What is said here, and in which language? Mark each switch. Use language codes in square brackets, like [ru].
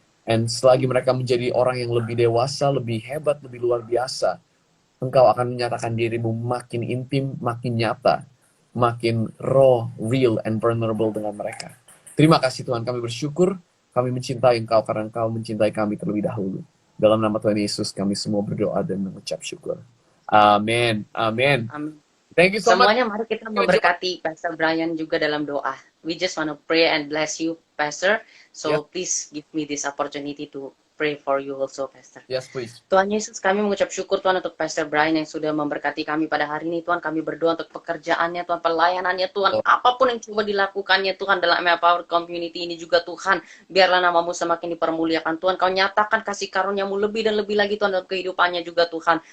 [id] And selagi mereka menjadi orang yang lebih dewasa, lebih hebat, lebih luar biasa, Engkau akan menyatakan dirimu makin intim, makin nyata, makin [en] raw, real, and vulnerable [id] dengan mereka. Terima kasih Tuhan, kami bersyukur, kami mencintai Engkau karena Engkau mencintai kami terlebih dahulu. Dalam nama Tuhan Yesus kami semua berdoa dan mengucap syukur. Amin. Amin. Amin. [en] Thank you so much. [id] Semuanya mari kita memberkati Pastor Brian juga dalam doa. [en] We just want to pray and bless you, Pastor. So please give me this opportunity to pray for you also, Pastor. Yes, please. [id] Tuhan Yesus, kami mengucap syukur Tuhan untuk Pastor Brian yang sudah memberkati kami pada hari ini. Tuhan, kami berdoa untuk pekerjaannya, Tuhan, pelayanannya, Tuhan, apapun yang coba dilakukannya, Tuhan, dalam Empower Community ini juga, Tuhan, biarlah namamu semakin dipermuliakan. Tuhan, kau nyatakan kasih karuniamu lebih dan lebih lagi, Tuhan, dalam kehidupannya juga, Tuhan.